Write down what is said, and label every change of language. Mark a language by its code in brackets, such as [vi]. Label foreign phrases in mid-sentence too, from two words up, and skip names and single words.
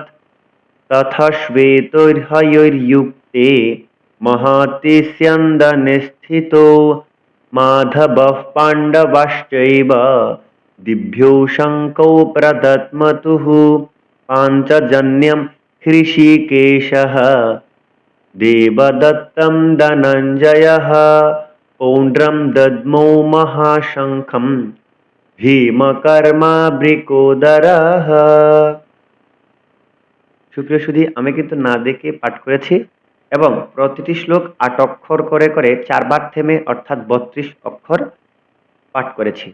[sa] ततः श्वेतैर्हयैर्युक्ते महति स्यन्दने स्थितो माधवः पाण्डवाश्चैव दिव्यौ शङ्खौ प्रदद्मतुः। पाञ्चजन्यं हृषीकेशः देवदत्तं धनञ्जयः पौण्ड्रं दद्मौ महाशङ्खं ভীমকর্মা বৃকোদরः। [bn] সুপ্রিয় সুধী, আমি কিন্তু না দেখে পাঠ করেছি এবং প্রতিটি শ্লোক ৮ অক্ষর করে করে ৪ বার থেমে অর্থাৎ ৩২ অক্ষর পাঠ করেছি।